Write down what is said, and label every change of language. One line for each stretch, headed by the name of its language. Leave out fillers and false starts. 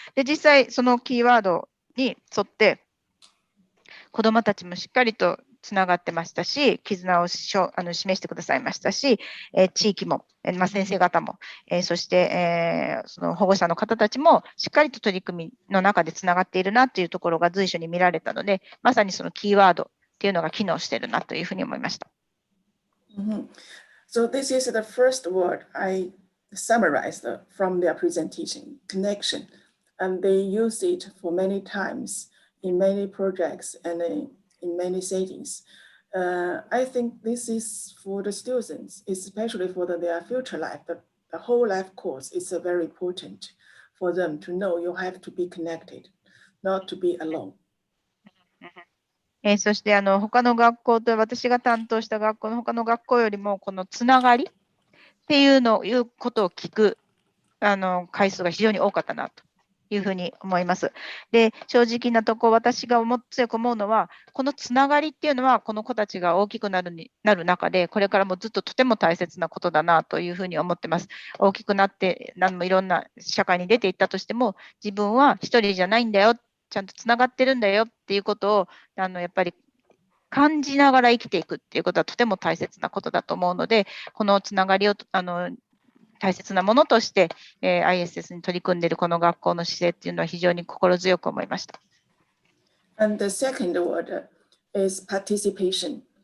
Japanese: で、実際そのキーワードに沿って、子どもたちもしっかりとつながってましたし、絆を示してくださいましたし、地域も、先生方も、そして、その保護者の方たちもしっかりと取り組みの中でつながっているなというところが随所に見られたので、まさにそのキーワードっていうのが機能しているなというふうに思いました。
English: So this is the first word I summarized from their presentation, connection, and they use it for many times in many projects and in many settings. I think this is for the students, especially for their future life. The whole life course is very important for them to know you have to be connected, not to be alone.
Japanese: そして他の学校と私が担当した学校の他の学校よりもこのつながりっていうことを聞く回数が非常に多かったなというふうに思います。で、正直なとこ私が強く思うのは、このつながりっていうのはこの子たちが大きくなる中で、これからもずっととても大切なことだなというふうに思ってます。大きくなっていろんな社会に出ていったとしても、自分は一人じゃないんだよ、ちゃんとつながってるんだよっていうことをやっぱり感じながら生きていくっていうことはとても大切なことだと思うので、このつながりを大切なものとして、ISS に取り組んでいるこの学校の姿勢っていうのは非常に心強く思いました。
English: And the second word is participation.